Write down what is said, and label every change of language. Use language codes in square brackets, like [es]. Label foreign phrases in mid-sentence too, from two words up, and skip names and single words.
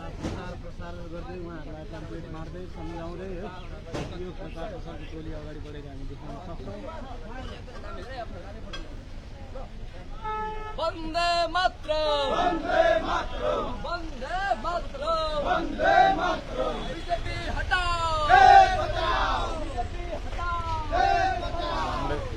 [ne] प्रचार प्रसार गर्दै उहाँहरूलाई कम्प्लिट मार्दै सम्झाउँदै यो प्रचार प्रसारको टोली अगाडि बढेर हामी देख्न सक्छौँ। [hi] वन्दे मातरम् वन्दे मातरम् वन्दे मातरम् वन्दे मातरम् बीजेपी हटाओ बचाओ बीजेपी हटाओ बचाओ।